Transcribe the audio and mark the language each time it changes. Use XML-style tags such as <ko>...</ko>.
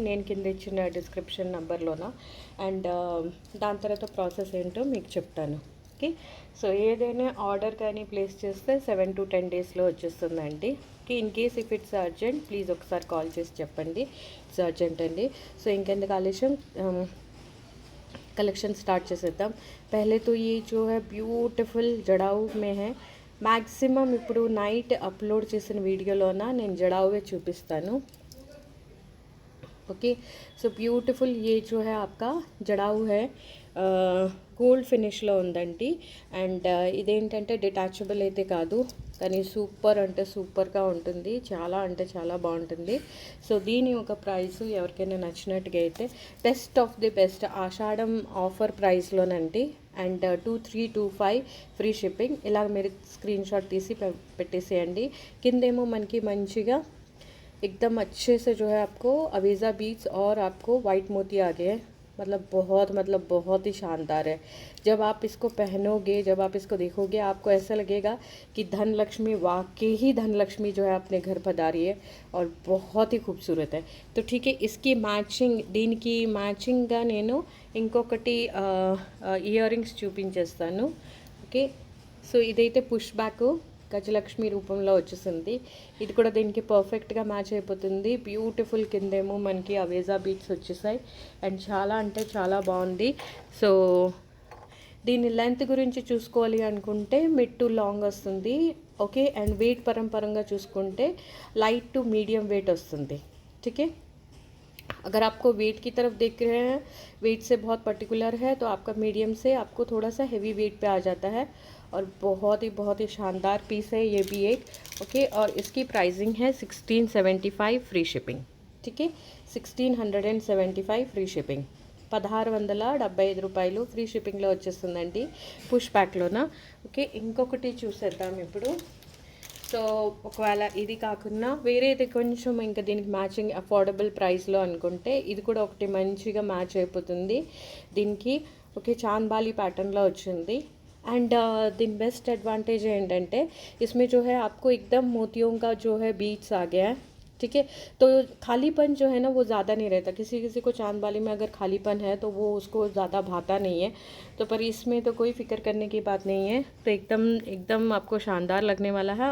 <te>నేను కింద ఇచ్చిన డిస్క్రిప్షన్ నెంబర్లోన. అండ్ దాని తర్వాత ప్రాసెస్ ఏంటో మీకు చెప్తాను. ఓకే. సో ఏదైనా ఆర్డర్ కానీ ప్లేస్ చేస్తే 7 to 10 డేస్లో వచ్చేస్తుందండి. Okay.</te> <en>in case if it's urgent please</en> <te>ఒకసారి కాల్ చేసి చెప్పండి</te> <en>It's urgent అండి.</en> <te>సో ఇంకెందుకు ఆలస్యం, कलेक्शन स्टार्ट చేసేద్దాం.</te> <hi>पहले तो ये जो है ब्यूटीफुल जड़ाऊ में है.</hi> <te>मैक्सिमम ఇప్పుడు నైట్ అప్లోడ్ చేసిన వీడియోలోన నేను జడావువే చూపిస్తాను. ओके.</te> <hi>सो ब्यूटीफुल ये जो है आपका जड़ाऊ है,</hi> <te>గోల్డ్ ఫినిష్లో ఉందండి. అండ్ ఇదేంటంటే డిటాచబుల్ అయితే కాదు, కానీ సూపర్ అంటే సూపర్గా ఉంటుంది, చాలా అంటే చాలా బాగుంటుంది. సో దీని ఒక ప్రైస్ ఎవరికైనా నచ్చినట్టుగా అయితే best of the best Ashadham offer ప్రైస్లోనండి. And 2325 free shipping. ఇలా మీరు స్క్రీన్ షాట్ తీసి పెట్టేసేయండి. కిందేమో మనకి మంచిగా</te> <hi>एकदम अच्छे से जो है आपको अवेजा बीट्स और आपको वाइट मोती आ गए हैं. मतलब बहुत ही शानदार है. जब आप इसको पहनोगे, जब आप इसको देखोगे, आपको ऐसा लगेगा कि धन लक्ष्मी, वाकई ही धन लक्ष्मी जो है अपने घर पधारी है और बहुत ही खूबसूरत है. तो ठीक है, इसकी मैचिंग,</hi> <te>దీనికి మ్యాచింగ్గా నేను ఇంకొకటి ఇయర్ రింగ్స్ చూపించేస్తాను. ఓకే. సో ఇదైతే పుష్ బ్యాక్ గజలక్ష్మి రూపంలో వచ్చేసింది. ఇది కూడా దీనికి పర్ఫెక్ట్గా మ్యాచ్ అయిపోతుంది. బ్యూటిఫుల్ కిందేమో మనకి అవేజా బీట్స్ వచ్చేసాయి అండ్ చాలా అంటే చాలా బాగుంది. సో దీని లెంత్ గురించి చూసుకోవాలి అనుకుంటే మిడ్ టు లాంగ్ వస్తుంది. ఓకే. అండ్ వెయిట్ పరంగా చూసుకుంటే లైట్ టు మీడియం వెయిట్ వస్తుంది.</te> <hi>ठीक है. अगर आपको वेट की तरफ देख रहे हैं, वेट से बहुत पर्टिकुलर है, तो आपका मीडियम से आपको थोड़ा सा हेवी वेट पे आ जाता है. और बहुत ही शानदार पीस है ये भी एक. ओके. और इसकी प्राइसिंग है 1675 फ्री शिपिंग. ठीक है. 1675</hi> <te>ఫ్రీ షిప్పింగ్. 1675 రూపాయలు ఫ్రీ షిప్పింగ్లో వచ్చేస్తుందండి పుష్ ప్యాక్లోన. ఓకే. ఇంకొకటి చూసేద్దాం ఇప్పుడు. సో ఒకవేళ ఇది కాకుండా వేరేది కొంచెం ఇంకా దీనికి మ్యాచింగ్ అఫోర్డబుల్ ప్రైస్లో అనుకుంటే ఇది కూడా ఒకటి మంచిగా మ్యాచ్ అయిపోతుంది దీనికి. ఓకే. చాంద్బాలి ప్యాటర్న్లో వచ్చింది.</te> <hi>एंड दिन बेस्ट एडवांटेज</hi> <te>ఏంటంటే</te> <hi>इसमें जो है आपको एकदम मोतियों का जो है बीट्स आ गया है. ठीक है. तो खालीपन जो है ना वो ज़्यादा नहीं रहता. किसी को चांदबाली में अगर खालीपन है तो वो उसको ज़्यादा भाता नहीं है. तो पर इसमें तो कोई फ़िक्र करने की बात नहीं है. तो एकदम आपको शानदार लगने वाला है.</hi>